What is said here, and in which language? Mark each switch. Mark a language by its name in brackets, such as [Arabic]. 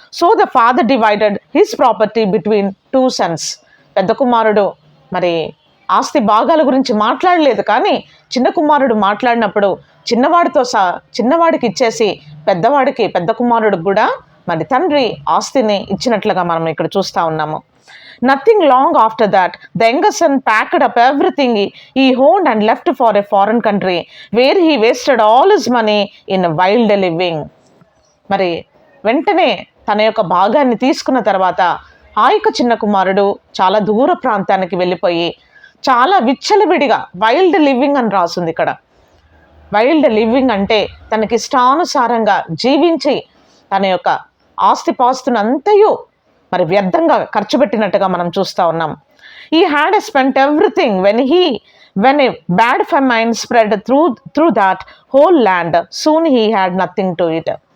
[English] So the father divided his property between 2 sons. [Telugu] పెద్ద కుమారుడు మరి ఆస్తి భాగాల గురించి మాట్లాడలేదు, కానీ చిన్న కుమారుడు మాట్లాడినప్పుడు చిన్నవాడికి ఇచ్చేసి పెద్ద కుమారుడికి కూడా మరి తండ్రి ఆస్తిని ఇచ్చినట్లుగా మనం ఇక్కడ చూస్తూ ఉన్నాము. [English] Nothing long after that, the younger son packed up everything he owned and left for a foreign country, where he wasted all his money in wild living. [Telugu] మరి వెంటనే తన యొక్క భాగాన్ని తీసుకున్న తర్వాత ఆ యొక్క చిన్న కుమారుడు చాలా దూర ప్రాంతానికి వెళ్ళిపోయి చాలా విచ్చలవిడిగా, వైల్డ్ లివింగ్ అని రాస్తుంది ఇక్కడ. వైల్డ్ లివింగ్ అంటే తనకి ఇష్టానుసారంగా జీవించి తన యొక్క ఆస్తిపాస్తునంతయు మరి వ్యర్థంగా ఖర్చు పెట్టినట్టుగా మనం చూస్తూ ఉన్నాం. [English] He had spent everything when a bad famine spread through that whole land. Soon he had nothing to eat.